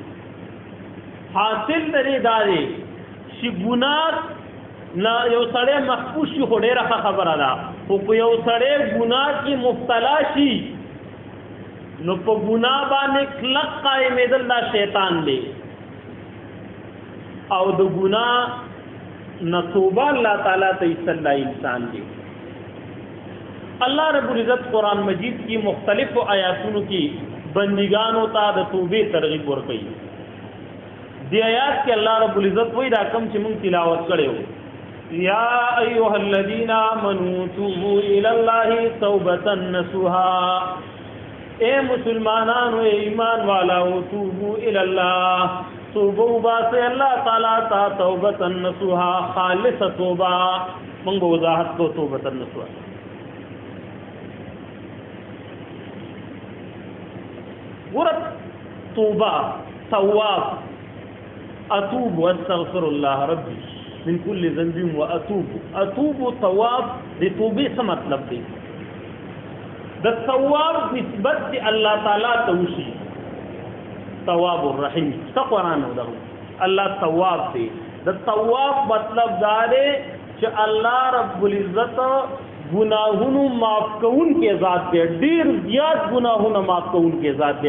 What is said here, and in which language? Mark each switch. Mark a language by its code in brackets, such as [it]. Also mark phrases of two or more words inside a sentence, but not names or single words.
[ps] حاصل درې دا دی چې ګناه نه یو سړی محفوظ شي خو ډېره ښه خبره ده، خو په یو سړی ګناه کې مبتلا شي نو په ګناه باندې کلک قائمېدل دا شیطان دی، او د ګناه نه توبه الله تعالی ته ایستل انسان دی. [ar] الله رب العزت [ps] قرآن مجید کی مختلف آیاتونو کی بندگانو ته د توبې ترغیب ورکوي. دی آیات کې [ar] الله رب العزت [ps] وایي دا کم چې موږ تلاوت کړو، [ar] یا ایها الذین آمنوا توبوا الی الله توبة نصوحا، [ps] اے مسلمانانو اے ایمان والاو [ar] توبوا الی اللہ، [ps] توبه وباسه الله تعالی تا [ar] توبه نصوحا، [ps] خالص توبه. موږ وضاحت کو [ar] توبه نصوحا. ورت توبه تواب، اتوب واستغفر الله ربي من كل ذنب واتوب تواب. [ps] د توبه څه مطلب دی؟ د تواب نسبت دی الله تعالی ته وشي، [ar] تواب الرحیم [ps] څه قرآن و دغه الله تواب دی. د تواب مطلب دا دی چې [ar] الله رب العزت [ps] ګناهونو معاف کون کې ذات دی، ډیر زیات ګناهونو معاف کون کې ذات دی.